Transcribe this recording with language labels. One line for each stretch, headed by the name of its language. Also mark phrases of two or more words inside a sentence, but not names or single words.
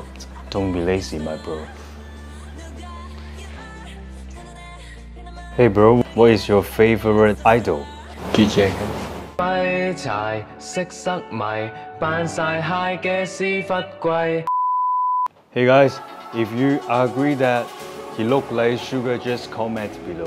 English: Don't be lazy, my bro. Hey bro, what is your favorite idol? DJ。
Cantonese: 廢柴識塞迷，扮晒蟹嘅屎忽龜。
English: Hey guys, if you agree that he look like Sugar, just comment below.